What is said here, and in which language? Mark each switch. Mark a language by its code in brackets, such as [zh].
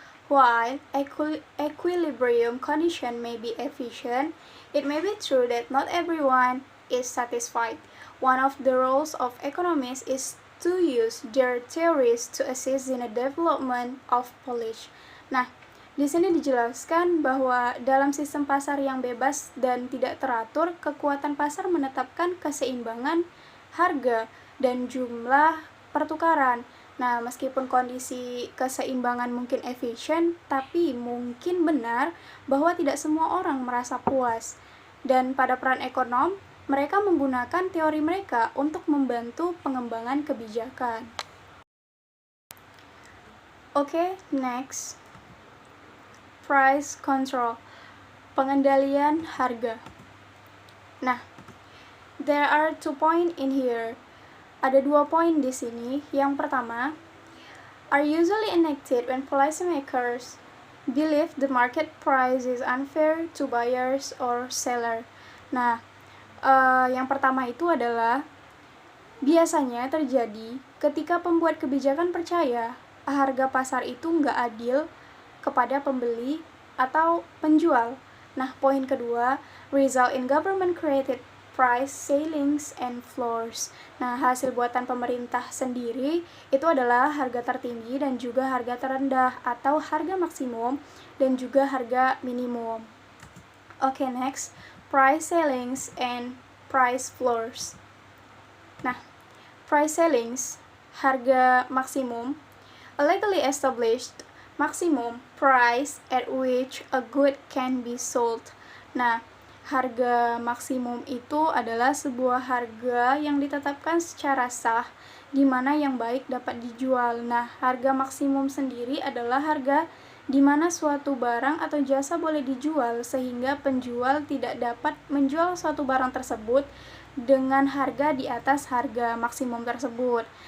[en] While equilibrium condition may be efficient, it may be true that not everyone is satisfied. One of the roles of economists is to use their theories to assist in the development of policy. [id] Nah, di sini dijelaskan bahwa dalam sistem pasar yang bebas dan tidak teratur, kekuatan pasar menetapkan keseimbangan harga dan jumlah pertukaran. Nah, meskipun kondisi keseimbangan mungkin efisien, tapi mungkin benar bahwa tidak semua orang merasa puas. Dan pada peran ekonom, mereka menggunakan teori mereka untuk membantu pengembangan kebijakan. Oke, next. Price control, pengendalian harga. [en] Nah, there are 2 points in here. [id] Ada 2 poin di sini. Yang pertama, [en] are usually enacted when policymakers believe the market price is unfair to buyers or seller. [id] Nah, yang pertama itu adalah biasanya terjadi ketika pembuat kebijakan percaya harga pasar itu nggak adil kepada pembeli atau penjual. Nah, poin kedua, [en] result in government created price ceilings and floors. [id] Nah, hasil buatan pemerintah sendiri itu adalah harga tertinggi dan juga harga terendah atau harga maksimum dan juga harga minimum. [en] Oke, next, price ceilings and price floors. Nah, price ceilings, [id] harga maksimum, [en] a legally established maximum price at which a good can be sold. [id] Nah, harga maksimum itu adalah sebuah harga yang ditetapkan secara sah di mana yang baik dapat dijual. Nah, harga maksimum sendiri adalah harga di mana suatu barang atau jasa boleh dijual sehingga penjual tidak dapat menjual suatu barang tersebut dengan harga di atas harga maksimum tersebut.